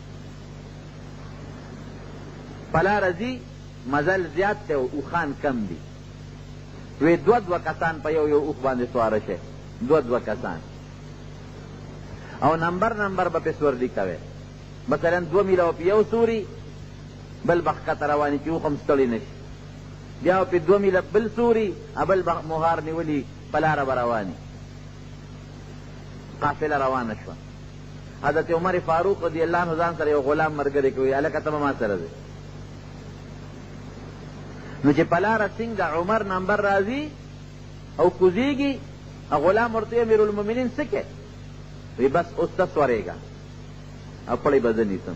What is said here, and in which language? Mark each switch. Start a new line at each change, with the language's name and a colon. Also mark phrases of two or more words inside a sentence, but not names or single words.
Pashto: په لاره ځي مزل زیات دی او اوښان کم دي، وی 2 کسان په یو اوښ باندې سواره شي، 2 کسان، او نمبر به پې سوردي کوي، مثلا 2 میله به پې یو سوري، بل به ښکته رواني چې اوښ هم ستړي نه شي، بیا به پې 2 میله بل سوري، بل به مهار نیولي په لاره به رواني. قافله روانه شوه. حضرت عمر فاروق
Arabic: رضی اللہ عنہ
Pashto: ځان سره یو غلام ملګری کوي، هلکه ته به ما سره دی. نو چې په لاره څنګه عمر نمبر راځي او کوزیږي، غلام ورته
Arabic: امیر المؤمنین
Pashto: څه کوي؟ وی بس اوس ته سورېږه، او پړی به زه نیسم.